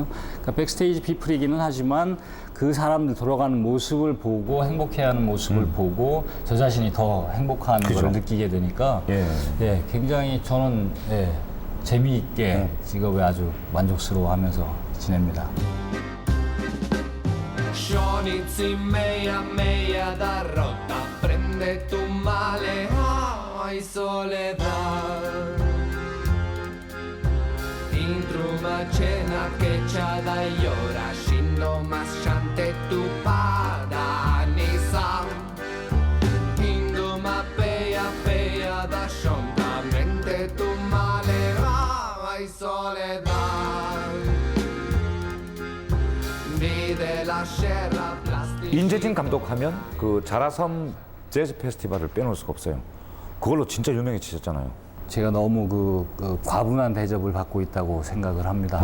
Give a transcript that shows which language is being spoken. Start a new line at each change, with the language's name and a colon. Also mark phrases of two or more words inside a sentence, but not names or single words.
Korean: 그러니까 백스테이지 피플이기는 하지만 그 사람들 돌아가는 모습을 보고 행복해하는 모습을 보고 저 자신이 더 행복한 걸 느끼게 되니까 예, 굉장히 저는 재미있게 직업에 아주 만족스러워하면서 지냅니다. Shonitsi meia meia da rotta prende tu male ai soledad Intruma cena che c'ha da ora scinno mas chante tu pada nisam Induma peia peia da shonta mente tu male ai soledad 인재진 감독하면 그 자라섬 재즈 페스티벌을 빼놓을 수가 없어요. 그걸로 진짜 유명해지셨잖아요. 제가 너무 그 과분한 대접을 받고 있다고 생각을 합니다.